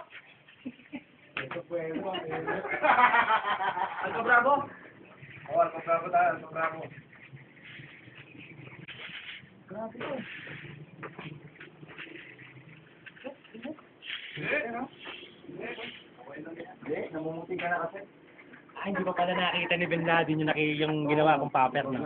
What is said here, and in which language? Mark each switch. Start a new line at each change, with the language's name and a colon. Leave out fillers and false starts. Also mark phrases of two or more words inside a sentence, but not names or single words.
Spanish: Esto puede, ¿no? Alto Bravo.
Filipino: Oh, Alto Bravo tayo, Alto Bravo. Grabe ko. Namumuti ka na kasi. Ay, hindi pa pala nakita ni Bin Laden yung ginawa kong paper, no?